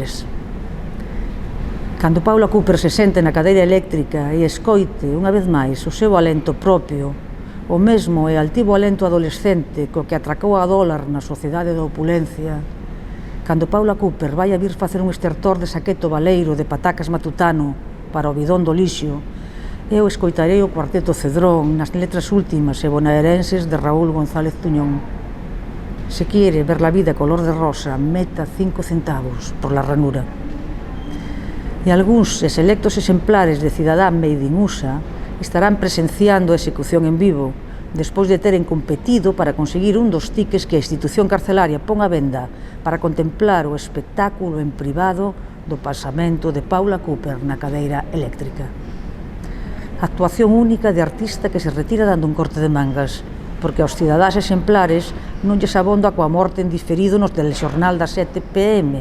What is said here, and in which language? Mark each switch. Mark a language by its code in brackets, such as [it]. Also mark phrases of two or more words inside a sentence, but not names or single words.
[gl] Cando Paula Cooper se sente na cadeira eléctrica e escoite, unha vez máis, o seu alento propio, o mesmo e altivo alento adolescente co que atracou a dólar na sociedade da opulencia, cando Paula Cooper vai a vir facer un estertor de saqueto baleiro de patacas matutano para o bidón do lixo, eu escoitarei o cuarteto Cedrón nas letras últimas e bonaerenses de Raúl González Tuñón. [es] Se quiere ver la vida color de rosa, meta 5 centavos por la ranura. [gl] E algúns selectos exemplares de cidadán [en] made in USA [gl] estarán presenciando a execución en vivo, despois de teren competido para conseguir un dos tickets que a institución carcelaria pon a venda para contemplar o espectáculo en privado do pasamento de Paula Cooper na cadeira eléctrica. Actuación única de artista que se retira dando un corte de mangas, porque aos cidadáns exemplares non lles abonda coa morte en diferido nos telexornal das 7 p.m.